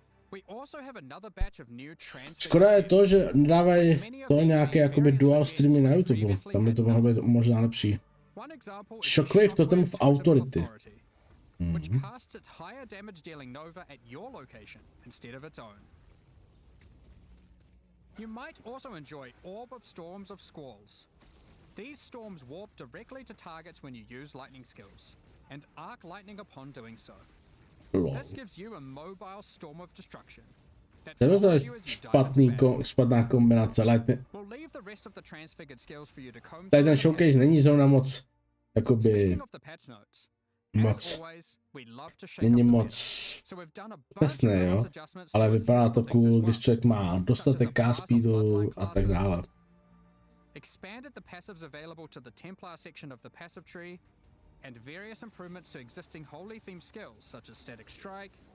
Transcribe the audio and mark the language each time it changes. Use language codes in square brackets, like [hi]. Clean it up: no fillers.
[en] We also have another batch of new [cs] Škoda je to, že nedávají to nějaké jakoby dual streamy na YouTube. Tam by to mohlo být možná lepší. [en] Shockwave Totem of Authority. Which casts its higher damage dealing nova at your location instead of its own. You might also enjoy Orb of Storms of Squalls. These storms warp directly to targets when you use lightning skills, and arc lightning upon doing so. This gives you a mobile storm of destruction. [cs] To je špatná kombinace. [en] We'll leave the rest of the transfigured skills for you to comb [cs] tady ten showcase není zrovna moc, jakoby, moc, není moc přesný, jo, ale vypadá to cool, když člověk má dostatek cast speedu a tak dále. [en] Expanded the passives available to the Templar section of the passive tree, and various improvements to existing holy themed skills such as Static Strike,